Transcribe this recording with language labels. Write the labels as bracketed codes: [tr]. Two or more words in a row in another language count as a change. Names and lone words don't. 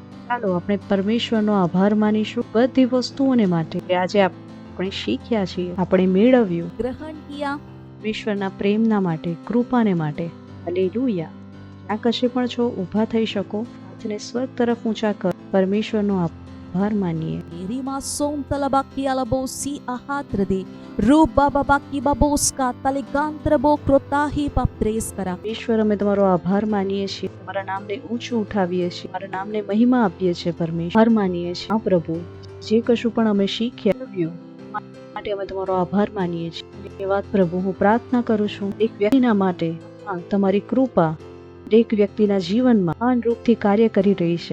[gu] ચાલો આપણે પરમેશ્વરનો આભાર માનીશું બધી વસ્તુઓને માટે આજે આપણે શીખ્યા છીએ, આપણે મેળવ્યું. [hi] ग्रहण किया. [gu] પરમેશ્વરના પ્રેમના માટે, કૃપાને માટે. હાલેલુયા. જ્યાં કશે પણ છો ઊભા થઈ શકો, હાથને સ્વર્ગ તરફ ઊંચા કર, પરમેશ્વરનો આભાર માનીએ. Rima som talabaki alabosi ahatrade. Ruba babaki baboska taligantrabo krotahi paptres kara. ઈશ્વર, અમે તમારો આભાર માનીએ છીએ, તમારા નામને ઊંચું ઉઠાવીએ છીએ, તમારા નામને મહિમા આપીએ છીએ. પરમેશ્વર માનીએ છીએ. હા પ્રભુ, જે કશું પણ અમે શીખ્યા માટે અમે તમારો આભાર માનીએ છીએ. ધન્યવાદ પ્રભુ. હું પ્રાર્થના કરું છું એક વ્યક્તિના માટે, તમારી કૃપા દરેક વ્યક્તિના જીવનમાં મહાન રૂપથી કાર્ય કરી રહી છે.